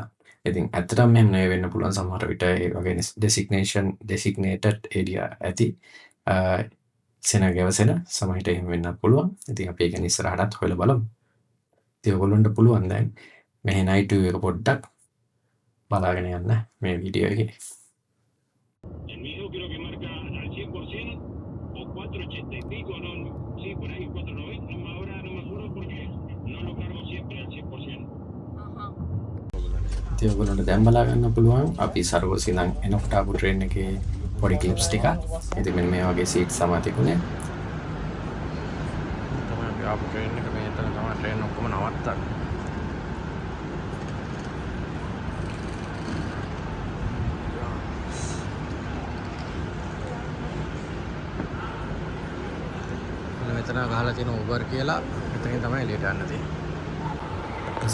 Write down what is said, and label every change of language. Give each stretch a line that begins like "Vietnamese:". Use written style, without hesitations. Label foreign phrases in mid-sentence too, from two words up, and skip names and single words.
Sinhala: ඉතින් ඇත්තටම මෙහෙම නෙවෙයි වෙන්න පුළුවන් සමහර විට ඒ වගේ
English: designated area
Sinhala: ඇති සෙනඟ ගැවසෙන සමහර විට එහෙම වෙන්නත් පුළුවන්. ඉතින් අපි ඒක ගැන ඉස්සරහටත් හොයලා බලමු. ඉතින් ඕගොල්ලන්ට පුළුවන් දැන් මෙහි
English: night view
Sinhala: එක පොඩ්ඩක් බලාගෙන යන්න මේ වීඩියෝ එකේ.
Spanish: El mío creo que marca al 100% o 480 y pico, no, sí, por ahí 490, ahora no me juro porque no lo cargo siempre al 100%.
Sinhala: ඉතින් ඔයගොල්ලන්ට දැන් බලා ගන්න පුළුවන් අපි සර්වෝසි ඉඳන් එනකොට ආපු ට්‍රේන් එකේ පොඩි ක්ලිප්ස් ටිකක්. ඉතින් මෙන්න මේ වගේ සීට්ස් තමයි තිබුණේ. තමයි අපි ආපු ට්‍රේන් එක මේ එතන තමයි ට්‍රේන් ඔක්කොම නවත්තන්නේ. මෙතන ගහලා තියෙන Uber කියලා එතනින් තමයි එළියට යන්න තියෙන්නේ.